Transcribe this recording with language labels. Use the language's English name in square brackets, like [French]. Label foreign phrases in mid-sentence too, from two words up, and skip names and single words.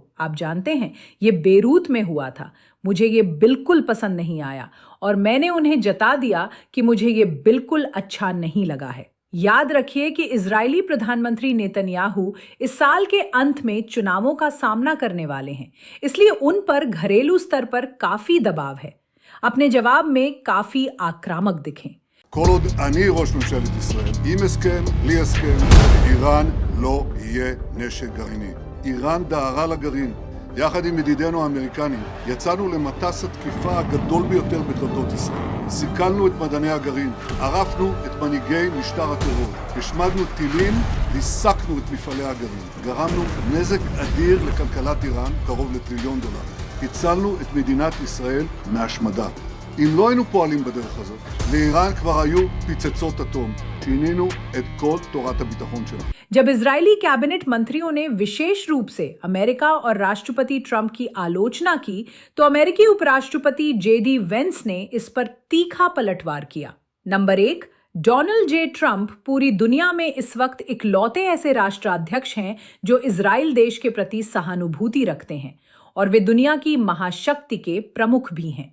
[Hindi] आप जानते हैं, ये बेरूत में हुआ था। मुझे ये बिल्कुल पसंद नहीं आया और मैंने उन्हें जता दिया कि मुझे ये बिल्कुल अच्छा नहीं लगा है। याद रखिए कि इजरायली प्रधानमंत्री नेतन्याहू इस साल के अंत में चुनावों का सामना करने वाले हैं, इसलिए उन पर घरेलू स्तर पर काफी दबाव है। अपने जवाब में काफी आक्रामक दिखें। [Hebrew] כל עוד אני ראש ממשלת ישראל, עם הסכם, בלי הסכם, איראן לא יהיה נשק גרעיני. איראן דהרה לגרעין. יחד עם ידידינו האמריקנים, יצאנו למטס התקיפה הגדול ביותר בתולדות ישראל. סיכלנו את מדעני הגרעין, ערפנו את מנהיגי משטר הטרור, השמדנו טילים, ריסקנו את מפעלי הגרעין. גרמנו נזק אדיר לכלכלת איראן, קרוב לטריליון דולר. הצלנו את מדינת ישראל מהשמדה. אם לא היינו פועלים בדרך הזאת, לאיראן כבר היו פצצות אטום. שינינו את כל תורת הביטחון שלנו. [Hindi] जब इजरायली कैबिनेट मंत्रियों ने विशेष रूप से अमेरिका और राष्ट्रपति ट्रंप की आलोचना की, तो अमेरिकी उपराष्ट्रपति JD वेंस ने इस पर तीखा पलटवार किया। नंबर 1, डोनाल्ड J. ट्रंप पूरी दुनिया में इस वक्त इकलौते ऐसे राष्ट्राध्यक्ष हैं जो इजराइल देश के प्रति सहानुभूति रखते हैं, और वे दुनिया की महाशक्ति के प्रमुख भी हैं।